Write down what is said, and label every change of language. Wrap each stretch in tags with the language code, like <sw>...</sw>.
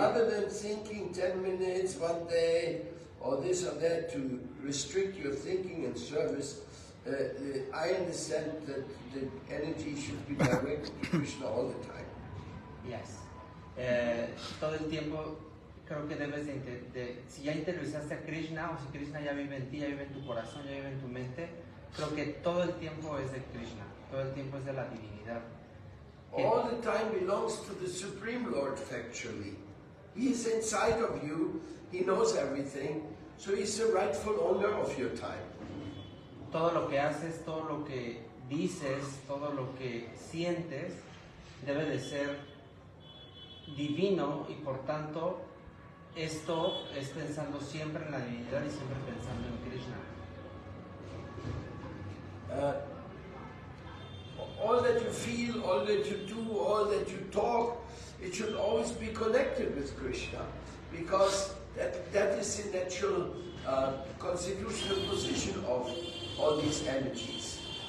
<en>Rather than thinking 10 minutes, 1 day, or this or that, to restrict your thinking and service, I understand that the energy should be directed to Krishna all the time. Yes.</en> <es>Todo el tiempo creo que debes si ya interiorizaste a Krishna, o si Krishna ya vive en ti, ya vive en tu corazón, ya vive en tu mente, creo que todo el tiempo es de Krishna, todo el tiempo es de la divinidad.</es> <en>All the time belongs to the Supreme Lord factually. He is inside of you, He knows everything, so He's the rightful owner of your time.</en> <es>Todo lo que haces, todo lo que dices, todo lo que sientes, debe de ser divino, y por tanto esto es pensando siempre en la divinidad y siempre pensando en Krishna.</es> <en>All that you feel, all that you do, all that you talk, it should always be connected with Krishna, because that is the natural constitutional position of all these energies.</en>